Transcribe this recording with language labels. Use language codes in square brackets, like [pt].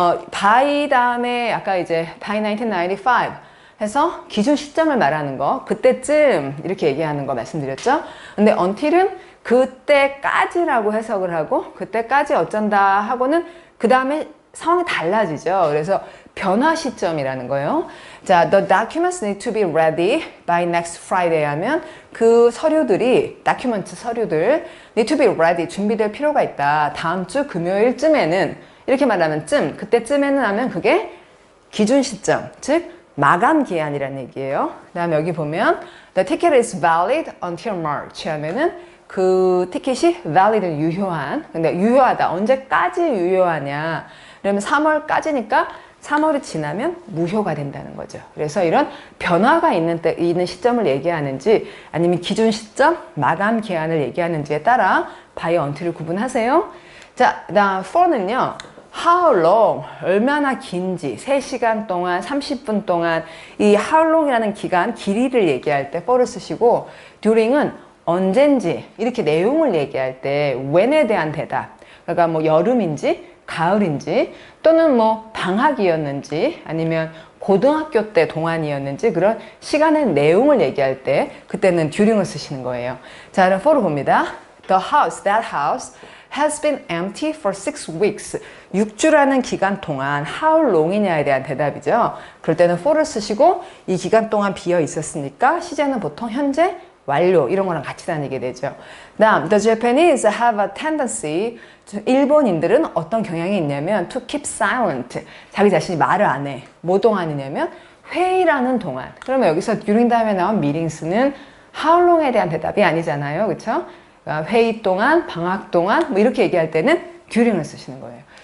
[ko] by 다음에 아까 이제 by 1995 해서 기준 시점을 말하는 거 그때쯤 이렇게 얘기하는 거 말씀드렸죠. 근데 until은 그때까지라고 해석을 하고 그때까지 어쩐다 하고는 그 다음에 상황이 달라지죠. 그래서 변화 시점이라는 거예요. 자, [en] the documents need to be ready by next Friday [ko] 하면 그 서류들이 document 서류들 need to be ready 준비될 필요가 있다. 다음 주 금요일쯤에는 이렇게 말하면 그때쯤에는 하면 그게 기준 시점, 즉 마감 기한이라는 얘기예요. 그 다음에 여기 보면 [en] the ticket is valid until March [ko] 하면은 그 티켓이 valid, 유효한. 근데 유효하다. 언제까지 유효하냐? 그러면 3월까지니까 3월이 지나면 무효가 된다는 거죠. 그래서 이런 변화가 있는 시점을 얘기하는지 아니면 기준 시점, 마감 기한을 얘기하는지에 따라 by until을 구분하세요. 자, 그다음 for는요. How long, 얼마나 긴지, 3시간 동안, 30분 동안 이 how long이라는 기간, 길이를 얘기할 때 for를 쓰시고 during은 언젠지 이렇게 내용을 얘기할 때 when에 대한 대답 그러니까 뭐 여름인지 가을인지 또는 뭐 방학이었는지 아니면 고등학교 때 동안이었는지 그런 시간의 내용을 얘기할 때 그때는 during을 쓰시는 거예요. 자, 그럼 for를 봅니다. [en] That house has been empty for 6 weeks. [ko] 6주라는 기간 동안 how long이냐에 대한 대답이죠. 그럴 때는 for를 쓰시고 이 기간 동안 비어 있었으니까 시제는 보통 현재, 완료 이런 거랑 같이 다니게 되죠. 다음, [en] the Japanese have a tendency. [ko] 일본인들은 어떤 경향이 있냐면 [en] to keep silent. [ko] 자기 자신이 말을 안 해. 뭐 동안이냐면 회의라는 동안. 그러면 여기서 during 다음에 나온 meetings는 how long에 대한 대답이 아니잖아요. 그렇죠? 그러니까 회의 동안, 방학 동안 뭐 이렇게 얘기할 때는 during을 쓰시는 거예요.